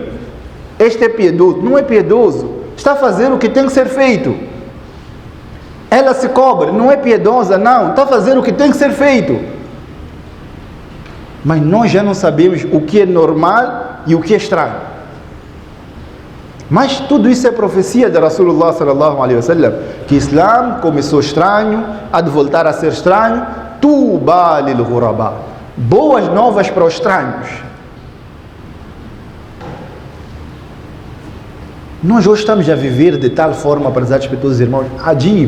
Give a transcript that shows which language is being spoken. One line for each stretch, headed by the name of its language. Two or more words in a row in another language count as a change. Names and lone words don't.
Portuguese: Este é piedoso, não é piedoso. Está a fazer o que tem que ser feito. Ela se cobre, não é piedosa, não. Está a fazer o que tem que ser feito. Mas nós já não sabemos o que é normal e o que é estranho. Mas tudo isso é profecia de
Arabic: رسول الله صلى الله عليه وسلم,
Portuguese: que o Islã começou estranho, há de voltar a ser estranho.
Arabic: طوبى للغرباء.
Portuguese: Boas novas para os estranhos. Nós hoje estamos a viver de tal forma, prezados respeitosos irmãos, adib.